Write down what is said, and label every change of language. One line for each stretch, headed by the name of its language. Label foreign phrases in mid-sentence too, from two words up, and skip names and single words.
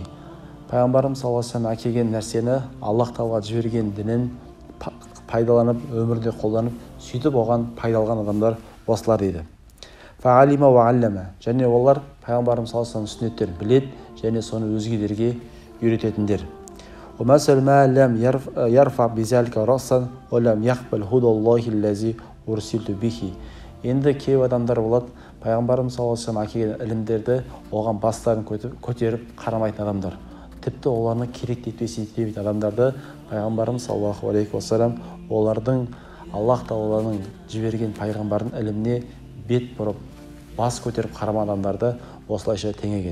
Kazakh: Пайғамбарымыз
Arabic: صلى الله عليه
Kazakh: келген нәрсені, Аллах тағала жіберген дінін пайдаланып, өмірде қолданып, сөйтіп оған пайдалған адамдар осылар дейді.
Arabic: فعلم وعلم,
Kazakh: және олар пайғамбарымыз
Arabic: صلى الله عليه
Kazakh: сүннеттерін біледі және соны өзгелерге үйрететіндер.
Arabic: ومثل ما لم يرفع بذلك رأسا ولم يقبل هدى الله الذي أرسلت به.
Kazakh: Енді кейбір адамдар болады, пайғамбарымыз
Arabic: صلى الله عليه وسلم
Kazakh: әкелген ілімдерді оған бастарын көтеріп қарамайтын адамдар. Тіпті оларны керек етпейтін адамдарды пайғамбарымыз
Arabic: صلى الله عليه وسلم
Kazakh: олардың Аллах тағаланың жіберген пайғамбардың іліміне бет бұрып, бас көтеріп қарамаған адамдарды осылайша теңеген.